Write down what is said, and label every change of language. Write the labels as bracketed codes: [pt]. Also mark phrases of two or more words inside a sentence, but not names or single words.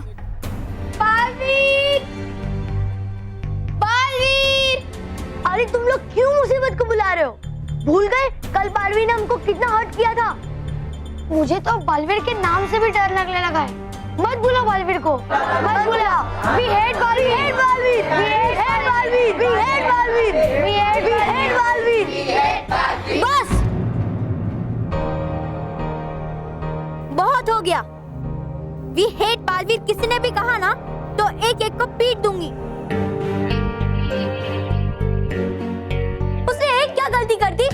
[hi] बालवीर! बालवीर! अरे तुम लोग क्यों मुसीबत को बुला रहे हो? भूल गए कल बालवीर ने हमको कितना हर्ट किया था? मुझे तो बालवीर के नाम से भी डर लगने लगा है। मत बुलाओ बालवीर को, मत बुलाओ। [en] We hate बालवीर, hate बालवीर, we hate बालवीर, we hate बालवीर, we hate बालवीर, we hate बालवीर। बस, [hi] बहुत हो गया। [en] We hate [hi] बालवीर किसी ने भी कहा ना तो एक एक को पीट दूंगी। उसने एक क्या गलती कर दी?